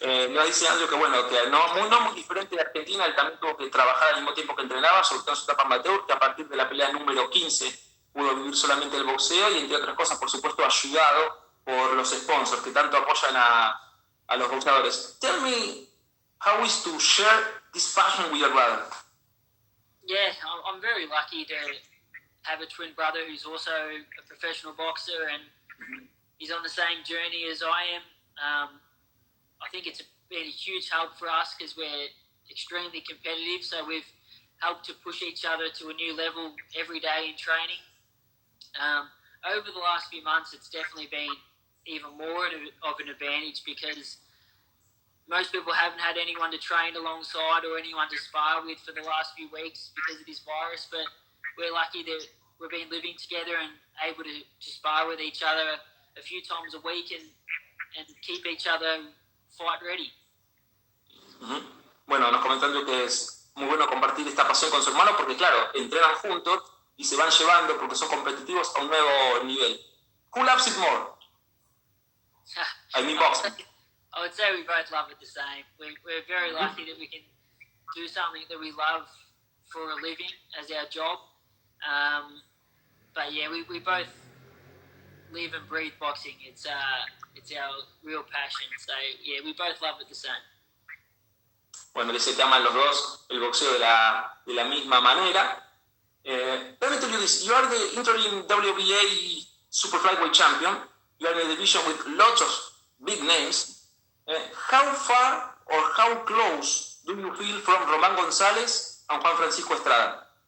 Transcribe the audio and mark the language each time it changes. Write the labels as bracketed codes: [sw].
[es] No dice Andrew que bueno, que no muy diferente de Argentina. Él también tuvo que trabajar al mismo tiempo que entrenaba, sobre todo en su etapa amateur, que a partir de la pelea número 15 pudo vivir solamente el boxeo, y entre otras cosas, por supuesto, ayudado por los sponsors que tanto apoyan a los boxeadores. [en] Tell me, how is to share this passion with your brother? Yeah, I'm very lucky to have a twin brother who's also a professional boxer, and he's on the same journey as I am. I think it's been a huge help for us because we're extremely competitive, so we've helped to push each other to a new level every day in training. Over the last few months, it's definitely been even more of an advantage, because most people haven't had anyone to train alongside or anyone to spar with for the last few weeks because of this virus, but we're lucky that we've been living together and able to spar with each other a few times a week and keep each other fight ready. [es] Bueno, nos comentan que es muy bueno compartir esta pasión con su hermano, porque claro, entrenan juntos y se van llevando porque son competitivos a un nuevo nivel. [en] Who loves it more? I mean boxing. I would say we both love it the same. We're very lucky that we can do something that we love for a living as our job. But yeah, we both live and breathe boxing. It's our real passion. So yeah, we both love it the same. [es] Bueno, dice que aman los dos el boxeo de la misma manera. [en] Let me tell you this, you are the interim WBA super flyweight champion. You are in a division with lots of big names. How far or how close do you feel from Román González and Juan Francisco Estrada?